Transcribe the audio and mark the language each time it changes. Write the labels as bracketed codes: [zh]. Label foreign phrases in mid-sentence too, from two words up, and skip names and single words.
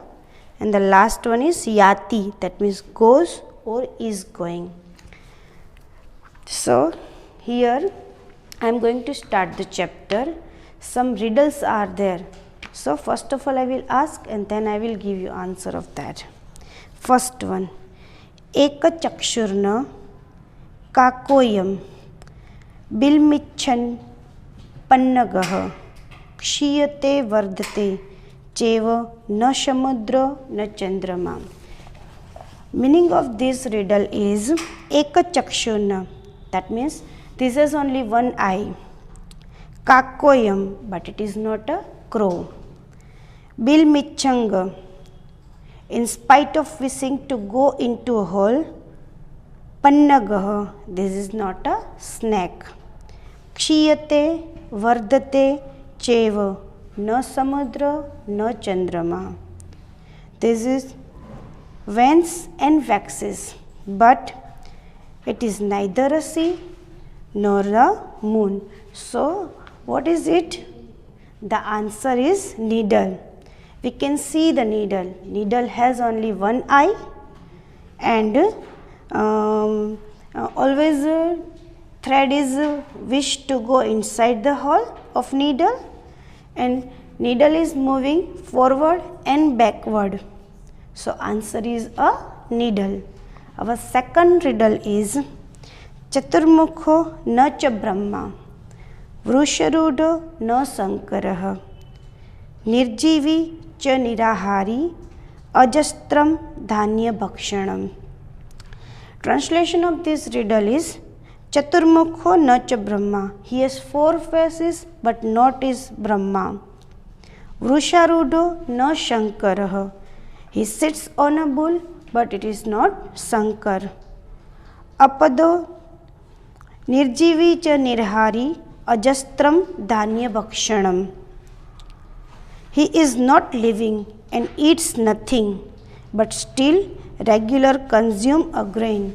[en] And the last one is Yati, that means goes or is going. So, here I am going to start the chapter. Some riddles are there. So, first of all I will ask and then I will give you answer of that. First one. [sa] एक चक्षुर्न काकोऽयं बिलमिच्छन् पन्नगः क्षीयते वर्धते चैव न समुद्र न चन्द्रमा. [en] Meaning of this riddle is [sa] एक चक्षुर्न, [en] that means this is only one eye. Kakoyam, but it is not a crow. Bilmichanga, in spite of wishing to go into a hole. Pannagah, this is not a snake. [sa] क्षीयते वर्धते चैव न समुद्र न चन्द्रमा. [en] This is wanes and waxes, but it is neither a sea nor a moon. So, what is it? The answer is needle. We can see the needle. Needle has only one eye and always thread is wished to go inside the hole of needle and needle is moving forward and backward. So, answer is a needle. Our second riddle is [sa] चतुर्मुखो न च ब्रह्मा. वृषारूढो न शङ्करः. निर्जीवी च निराहारी. अजस्रं धान्य भक्षणम्. [en] Translation of this riddle is [sa] चतुर्मुखो न च ब्रह्मा. [en] He has four faces but not is Brahma. [sa] वृषारूढो न शङ्करः. [en] He sits on a bull but it is not Sankar. [sa] अपादो निर्जीवी च निराहारी. अजस्रं धान्य भक्षणम्. [en] He is not living and eats nothing, but still regular consume a grain.